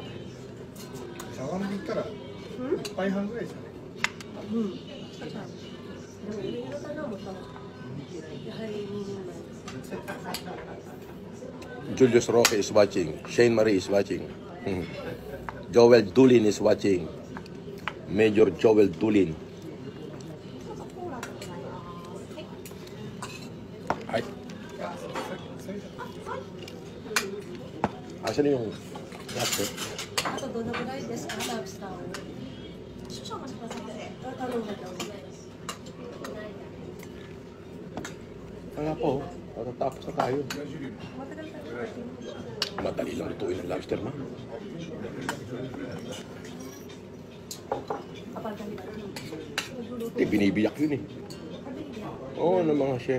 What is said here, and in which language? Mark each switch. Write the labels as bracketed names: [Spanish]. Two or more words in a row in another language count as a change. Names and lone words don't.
[Japanese] 茶碗で言ったら1杯半ぐらいですかね。でもいろいろかなもさ、やはり2人前。 [English] Julius Roque is watching. Shane Marie is watching. Joel Dulin is watching. Major Joel Dulin. Ay. [Filipino] Asan yung lobster? [Japanese] あとどのぐらいですか、ラブスターを。少々お待ちください。頼んだと思います。 [Filipino] Kaya po, matatapos na tayo. Matagal tayo. Madali lang lutuin ang lobster, ma. Kapag ganito. Hindi, binibiyak yun eh. Oo, ng mga chef.